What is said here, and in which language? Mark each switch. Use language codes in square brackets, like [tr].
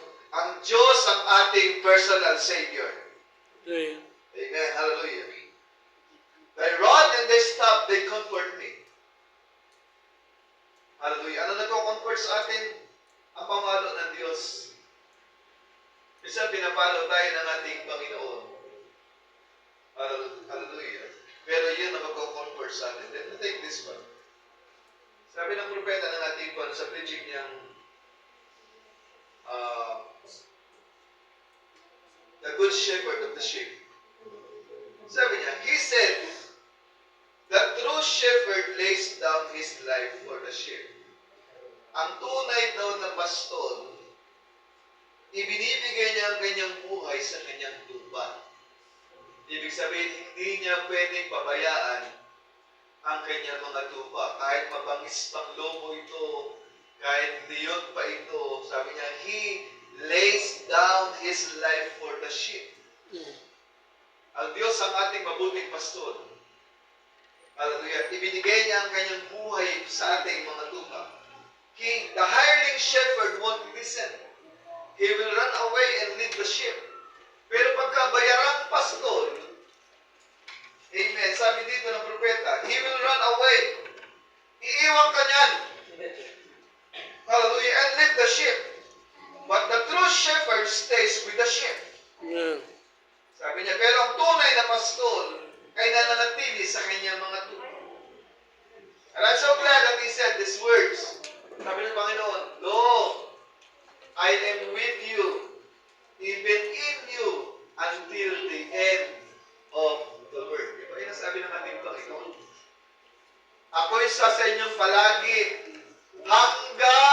[tl] Ang Diyos ang ating personal Savior. Amen. Hallelujah. [en] Thy rod and thy staff, they comfort me. [tl] Hallelujah. Ano nagko-comfort sa atin? Ang pamalo ng Diyos. Minsan pinapalo tayo ng ating Panginoon. Hallelujah. Pero yun ang magko-comfort sa atin. [en] Let me take this one. [tl] Sabi ng propeta ng ating Panginoon sa preaching niyang [en] the good shepherd of the sheep. [tl] Sabi niya, [en] he said, the true shepherd lays down his life for the sheep. [tl] Ang tunay daw na pastor, ibinibigay niya ang kanyang buhay sa kanyang tupa. Ibig sabihin, hindi niya pwedeng pabayaan ang kanyang mga tupa. Kahit mabangis pang lobo ito, kahit leon pa ito, sabi niya, [en] he lays down his life for the sheep. [tl] Ang Diyos ang ating mabuting pastor. Hallelujah. Ibinigay niya ang kanyang buhay sa ating mga tupa. [en] The hireling shepherd won't listen. He will run away and lead the sheep. [tl] Pero pagka bayarang pastor, amen, sabi dito ng propeta, [en] he will run away. [tl] Iiwan ka niyan. Hallelujah. [en] And lead the sheep. But the true shepherd stays with the sheep. [tl] Sabi niya, pero ang tunay na pastor ay nananatili sa kanyang mga tupa. [en] And I'm so glad that he said these words. [tl] Sabi ng Panginoon, [en] Lo, I am with you, even in you, until the end of the world. [tl] Ito ay nasabi ng ating Panginoon. Ako'y sa inyong palagi hanggang